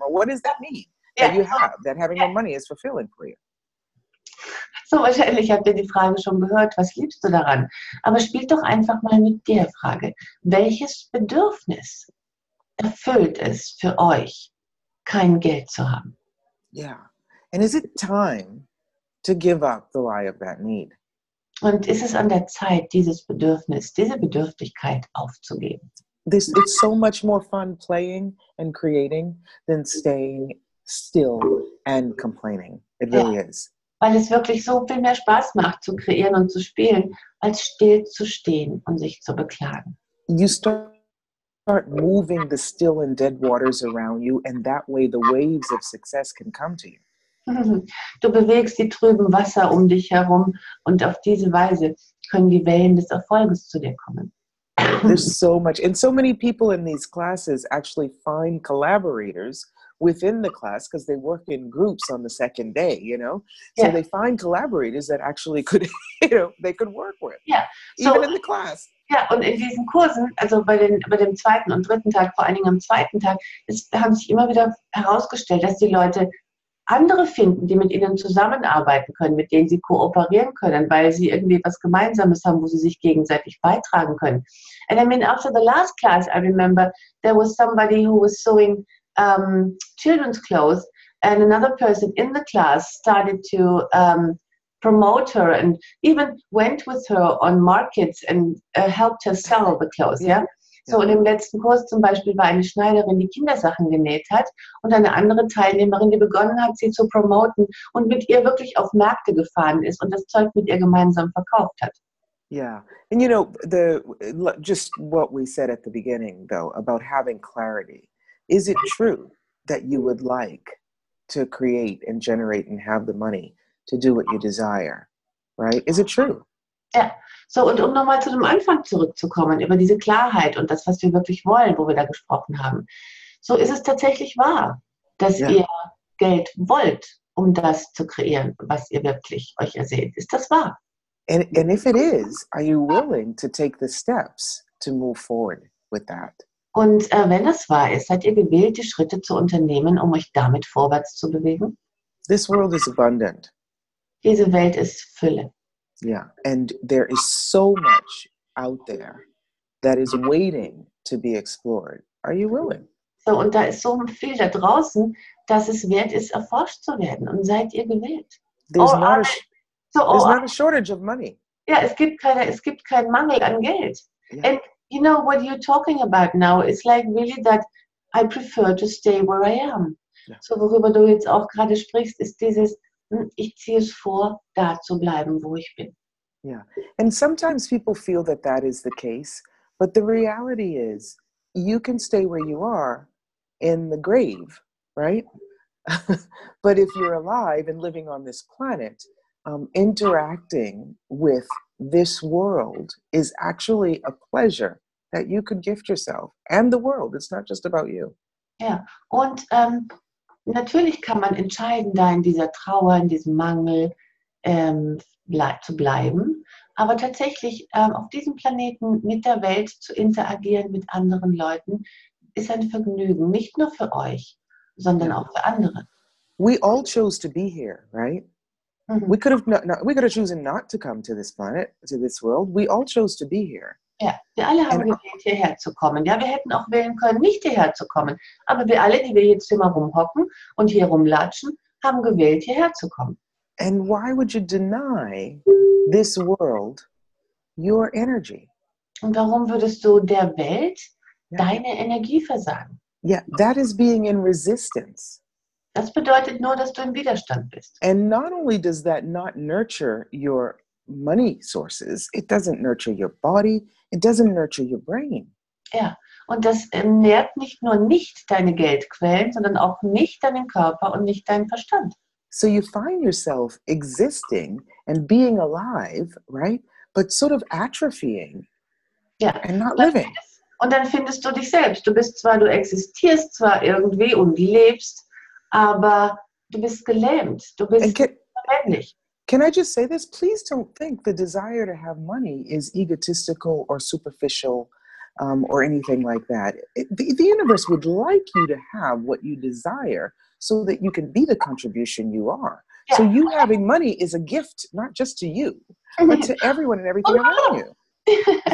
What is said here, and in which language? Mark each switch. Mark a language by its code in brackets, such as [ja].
[en] Or what is that need that you have that having no money is fulfilling for you? [de] So, wahrscheinlich habt ihr die Frage schon gehört, was liebst du daran? Aber spielt doch einfach mal mit der Frage, welches Bedürfnis erfüllt es für euch, kein Geld zu haben? [en] Yeah. And is it time to give up the lie of that need? [de] Und ist es an der Zeit, dieses Bedürfnis, diese Bedürftigkeit aufzugeben? [en] It's so much more fun playing and creating than staying still and complaining. It really is. [de] Weil es wirklich so viel mehr Spaß macht, zu kreieren und zu spielen, als still zu stehen und sich zu beklagen. [en] You start moving the still and dead waters around you, and that way the waves of success can come to you. [de] Du bewegst die trüben Wasser um dich herum und auf diese Weise können die Wellen des Erfolges zu dir kommen. [en] There's so much, and so many people in these classes actually find collaborators within the class because they work in groups on the second day, you know? So they find collaborators that actually could, you know, they could work with, even in the class. [de] Ja, und in diesen Kursen, also bei dem 2. und 3. Tag, vor allen Dingen am 2. Tag, haben sich immer wieder herausgestellt, dass die Leute andere finden, die mit ihnen zusammenarbeiten können, mit denen sie kooperieren können, weil sie irgendwie etwas Gemeinsames haben, wo sie sich gegenseitig beitragen können. [en] And I mean, after the last class, I remember there was somebody who was sewing children's clothes, and another person in the class started to promote her and even went with her on markets and helped her sell the clothes, yeah? [de] So, in dem letzten Kurs zum Beispiel war eine Schneiderin, die Kindersachen genäht hat und eine andere Teilnehmerin, die begonnen hat, sie zu promoten und mit ihr wirklich auf Märkte gefahren ist und das Zeug mit ihr gemeinsam verkauft hat. [en] Yeah. And just what we said at the beginning, though, about having clarity. Is it true that you would like to create and generate and have the money to do what you desire? Right? Is it true? [de] Ja, so und um nochmal zu dem Anfang zurückzukommen, über diese Klarheit und das, was wir wirklich wollen, wo wir da gesprochen haben. So ist es tatsächlich wahr, dass ihr Geld wollt, um das zu kreieren, was ihr wirklich euch ersehnt. Ist das wahr? [en] And if it is, are you willing to take the steps to move forward with that? [de] Und wenn das wahr ist, seid ihr gewillt, die Schritte zu unternehmen, um euch damit vorwärts zu bewegen? [en] This world is abundant. [de] Diese Welt ist Fülle. [en] Yeah, and there is so much out there that is waiting to be explored. Are you willing? [de] So, und da ist so viel da draußen, dass es wert ist, erforscht zu werden. Und seid ihr gewillt? [en] There's not a shortage of money. [de] Ja, es gibt keinen Mangel an Geld. [en] Yeah. And you know what you're talking about now is like really that I prefer to stay where I am. Yeah. [de] So, worüber du jetzt auch gerade sprichst, ist dieses, ich ziehe es vor, da zu bleiben, wo ich bin. [en] Yeah. And sometimes people feel that that is the case, but the reality is you can stay where you are in the grave, right? But if you're alive and living on this planet, interacting with this world is actually a pleasure that you could gift yourself and the world. It's not just about you. [de] Ja, und natürlich kann man entscheiden, da in dieser Trauer, in diesem Mangel zu bleiben, aber tatsächlich auf diesem Planeten mit der Welt zu interagieren, mit anderen Leuten, ist ein Vergnügen, nicht nur für euch, sondern auch für andere. [en] We all chose to be here, right? Mhm. We could have chosen not to come to this planet, to this world. We all chose to be here. [de] Ja, wir alle haben gewählt, hierher zu kommen. Ja, wir hätten auch wählen können, nicht hierher zu kommen. Aber wir alle, die wir jetzt hier mal rumhocken und hier rumlatschen, haben gewählt, hierher zu kommen. [en] And why would you deny this world your energy? [de] Und warum würdest du der Welt deine Energie versagen? [en] Yeah, that is being in resistance. [de] Das bedeutet nur, dass du im Widerstand bist. [en] And not only does that not nurture your money sources, it doesn't nurture your body, it doesn't nurture your brain. [de] Ja, und das nährt nicht nur nicht deine Geldquellen, sondern auch nicht deinen Körper und nicht deinen Verstand. [en] So you find yourself existing and being alive, right? But sort of atrophying and not living. [de] Und dann findest du dich selbst. Du existierst zwar irgendwie und lebst, aber du bist gelähmt. Du bist lebendig. [en] Can I just say this? Please don't think the desire to have money is egotistical or superficial or anything like that. The universe would like you to have what you desire so that you can be the contribution you are. Yeah. So you having money is a gift, not just to you, but to everyone and everything around you.